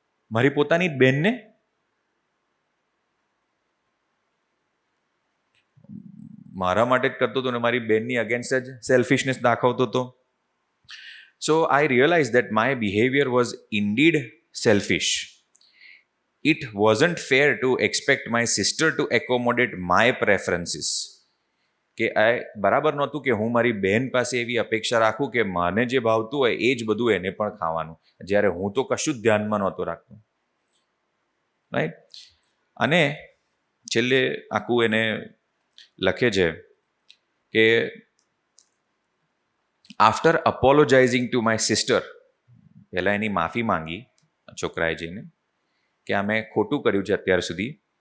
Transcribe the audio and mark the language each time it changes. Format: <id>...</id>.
<gu>મારી પોતાની જ બહેનને. મારા માટે જ કરતો હતો ને મારી બહેનની અગેન્સ્ટ જ સેલ્ફિશનેસ દાખવતો હતો.</gu> <en>So I realise that my behaviour was indeed selfish. It wasn't fair to expect my sister to accommodate my preferences.</en> <gu>કે આ બરાબર નહોતું કે હું મારી બહેન પાસે એવી અપેક્ષા રાખું કે મને જે ભાવતું હોય એ જ બધું એને પણ ખાવાનું, જ્યારે હું તો કશું જ ધ્યાનમાં નહોતો રાખતો. રાઈટ. અને છેલ્લે આખું એને લખે છે કે આફ્ટર અપોલોજાઇઝિંગ ટુ માય સિસ્ટર, પહેલાં એની માફી માંગી છોકરાએ જઈને કે આ મેં ખોટું કર્યું છે અત્યાર સુધી.</gu>